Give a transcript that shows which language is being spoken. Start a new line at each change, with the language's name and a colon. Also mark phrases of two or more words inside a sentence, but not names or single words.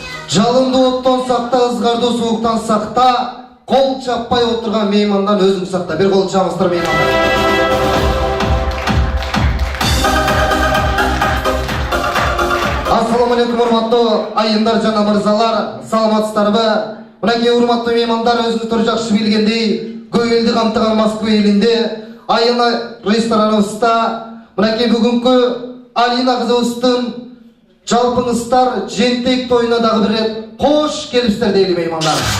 Kazakh: Жалынды оттон сақта, ызғарды суықтан сақта, қол чаппай отырған меймандан өзің сақта.
Kyrgyz: Bir қол чабыңыздар меймандар. Ассаламалейкум, урматтуу айымдар жана мырзалар, саламатсыздарбы? Мынакей урматтуу меймандар, өзүңүздөр жакшы билгендей, көп элди камтыган Москва элинде айына рестораныбызда мынакей бүгүнкү Алина кызыбыздын жалпыңыздар жентек тойуна дагы бир рет кош келипсиздер дейли меймандар.